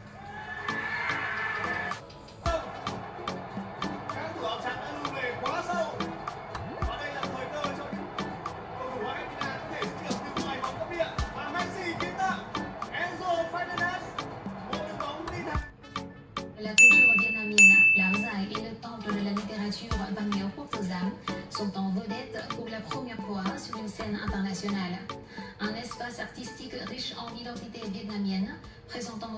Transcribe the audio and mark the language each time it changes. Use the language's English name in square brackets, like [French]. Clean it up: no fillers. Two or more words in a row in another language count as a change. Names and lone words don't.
[Vietnamese] Các thủ áo trắng đã lùi về quá sâu. Và đây là thời cơ cho cầu thủ Argentina có thể trượt từ ngoài vòng cấm địa và Messi kiến tạo. Enzo Fernandez, một đường bóng đi thẳng. [French] La culture vietnamienne, l'art dài et le temple de la littérature Văn miếu Quốc tử giám sont en vedette pour la première fois sur une scène internationale. Un espace artistique riche en identité vietnamienne, présentant